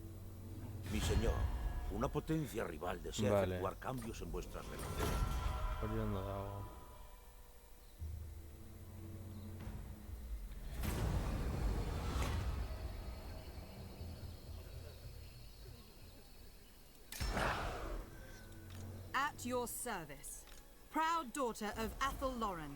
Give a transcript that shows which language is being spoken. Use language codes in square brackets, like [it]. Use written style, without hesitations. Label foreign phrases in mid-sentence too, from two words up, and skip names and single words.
[es] Mi señor, una potencia rival desea Vale. efectuar cambios en vuestras relaciones. [eu] Hori hori ondo dago. [en] At your service. Proud daughter of Athel Lauren.